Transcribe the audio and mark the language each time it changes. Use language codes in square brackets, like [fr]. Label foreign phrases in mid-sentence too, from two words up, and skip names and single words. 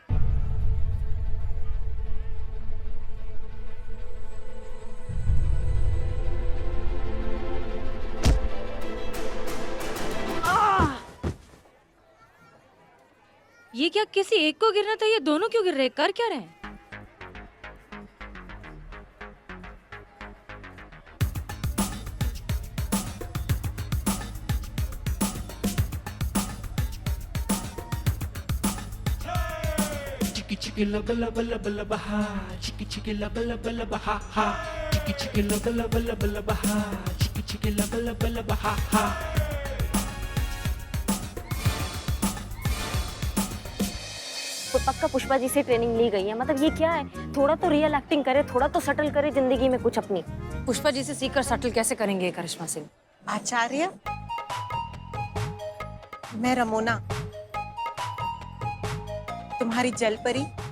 [hi] ये क्या किसी एक को गिरना था, ये दोनों क्यों गिर रहे हैं? कर क्या रहे हैं? Chicky lubba lubba lubba lubba ha. Chicky lubba lubba lubba ha ha. Chicky lubba lubba lubba lubba ha. Chicky lubba lubba lubba ha ha. पक्का पुष्पा जी से ट्रेनिंग ली गई है। मतलब ये क्या है? थोड़ा तो [en] real acting [hi] करे, थोड़ा तो सटल करे जिंदगी में कुछ अपनी। पुष्पा जी से सीखकर सटल कैसे करेंगे करिश्मा सिंह? आचार्य, मैं रमोना, तुम्हारी जल परी।